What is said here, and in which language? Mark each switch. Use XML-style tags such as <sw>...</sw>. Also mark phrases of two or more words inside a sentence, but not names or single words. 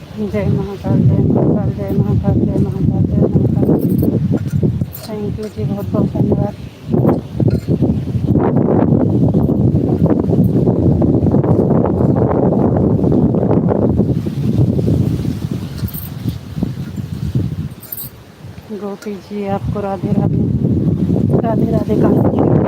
<hi>जय महाकाल, जय महाकाल, जय महाकाल, जय महाकाल, जय महाकाल।</hi> <en>Thank you</en> <hi>जी, बहुत बहुत धन्यवाद। गोपी जी आपको राधे राधे, राधे राधे कान्हा जी।</hi>